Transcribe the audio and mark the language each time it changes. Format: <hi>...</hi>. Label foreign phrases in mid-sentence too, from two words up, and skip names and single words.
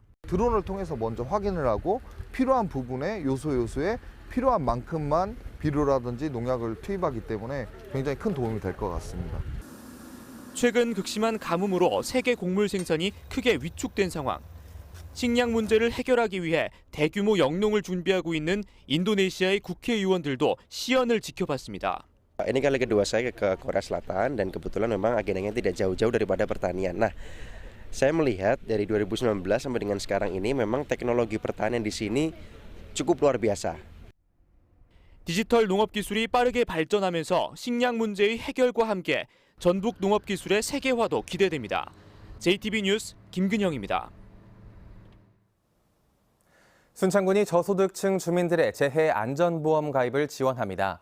<ko>드론을 통해서 먼저 확인을 하고 필요한 부분에 요소에 필요한 만큼만 비료라든지 농약을 투입하기 때문에 굉장히 큰 도움이 될 것 같습니다. 최근 극심한 가뭄으로 세계 곡물 생산이 크게 위축된 상황. 식량 문제를 해결하기 위해 대규모 영농을 준비하고 있는 인도네시아의 국회의원들도 시연을 지켜봤습니다.</ko> <id>Ini kali kedua saya ke Korea Selatan dan kebetulan memang agendanya tidak jauh-jauh daripada pertanian. Nah, saya melihat dari 2019 sampai dengan sekarang ini memang teknologi pertanian di sini cukup luar biasa.</id> <ko>디지털 농업 기술이 빠르게 발전하면서 식량 문제의 해결과 함께 전북 농업 기술의 세계화도 기대됩니다. JTB 뉴스 김근영입니다. 순창군이 저소득층 주민들의 재해 안전보험 가입을 지원합니다.</ko>